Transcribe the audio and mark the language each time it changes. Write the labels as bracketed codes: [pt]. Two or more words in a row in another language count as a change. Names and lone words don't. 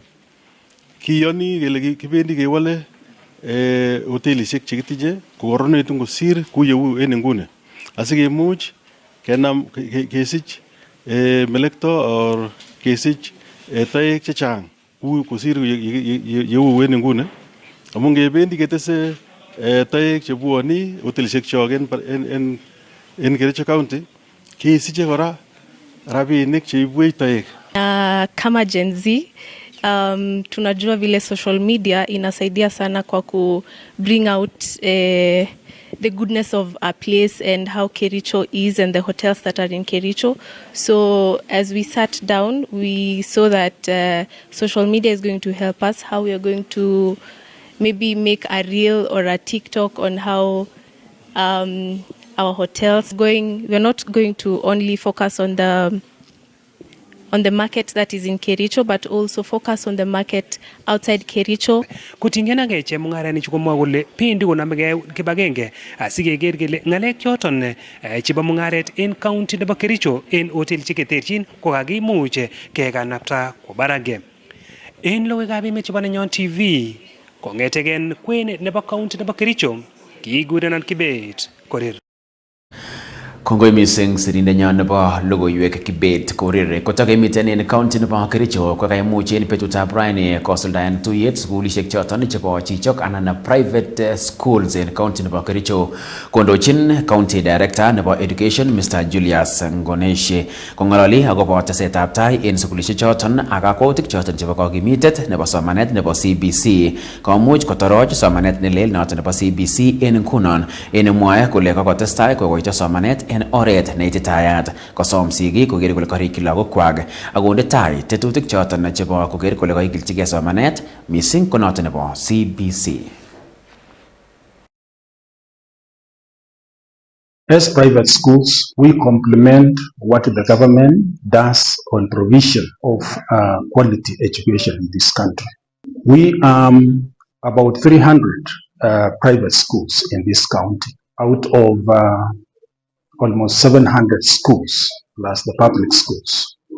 [sgc] Kiyoni kele kibendi kewole hotelisiek chekitinye kokoronitu kosir kou yeu en inguni asikemuch kenam kesich melekto or kesich toek chechang kou kosir yeu en inguni amun ngebendi ketese toek chebwoni hotelisiek chok en Kericho County kesiche kora rabinik cheibwech toek. [sw] Kama Gen Z tunajua vile [en] social media [sw] inasaidia sana kwa ku [en] bring out the goodness of a place and how Kericho is and the hotels that are in Kericho. So as we sat down, we saw that social media is going to help us, how we are going to maybe make a reel or a TikTok on how our hotels going. We're not going to only focus on the market that is in Kericho, but also focus on the market outside Kericho. [sgc] Kutingena ke chemung'arainik komwa kole pendi konamegei kibagenge asikeker kele ng'alek choton chebo mung'aret en county nebo Kericho en hotel cheterchin ko kakimuch kekanapta kwo barak. En logoiwekab emet chebo Nenyon TV kong'etegen kwen nebo county nebo Kericho kigurenan Kibet Korir. Kongoi mising sirindenyon nebo logoiwek Kibet Korir. Kotokemiten en county nebo Kericho ko kaimuch en betutab raini kosuldaen tuyet sukulisiek choton chebo chichok anan [en] private schools [sgc] en county nebo Kericho. [en] Kondochin county director nebo education Mr. [sgc] Julius Ngoneshe kong'ololi akobo tesetab tai en sukulisiek choton ak kakwautik choton chebo kokimitet nebo somanet nebo CBC komuch kotoroch somanet nelel noton nebo CBC en ngunon en mwae kole kokotestai kokoito somanet en oret neititayat kosom sigik koker kole karikyi lagokwak akonde tai tetutik choton chebo koker kole kaikilchigei somanet mising ko noton nebo CBC. [en] As private schools, we complement what the government does on provision of quality education in this country. We about 300 private schools in this county out of almost 700 schools plus the public schools.